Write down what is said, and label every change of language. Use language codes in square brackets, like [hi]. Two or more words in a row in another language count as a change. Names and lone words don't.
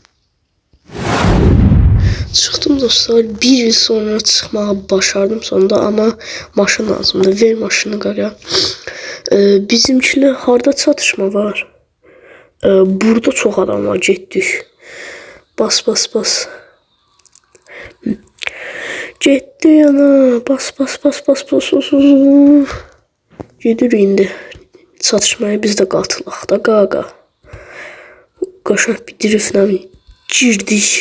[az] Çıxdım dostlar. [tr] 1 yıl sonra çıxmağı başardım sonunda ama [az] maşın lazımdı. Ver maşını qaqa. Bizimkiler harda çatışma var. Burada çok adam var, getdik. Bas bas bas. Getdi yana. Bas bas bas bas bas bas. Gedir indi. Çatışmaya biz de qatılaq da qaqa. Qaşaq bir driftlə girdik.